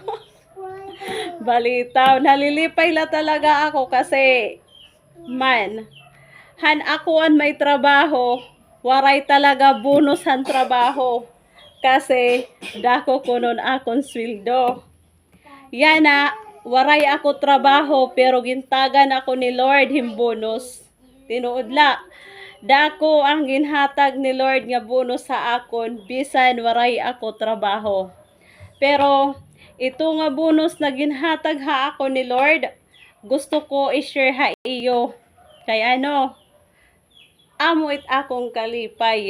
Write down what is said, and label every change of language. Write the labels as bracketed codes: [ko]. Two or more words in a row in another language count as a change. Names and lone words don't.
[war] Balitaw, nalilipay la talaga ako kasi han akuan may trabaho, waray talaga bonus han trabaho kasi dako kunon akon sweldo. Yana, waray ako trabaho pero gintagan ako ni Lord him bonus. Tinuodla, dako ang ginhatag ni Lord nga bonus sa akon bisan waray ako trabaho. Pero ito nga bonus na ginhatag ha ako ni Lord, gusto ko i-share ha iyo. Kaya amuit akong kalipay.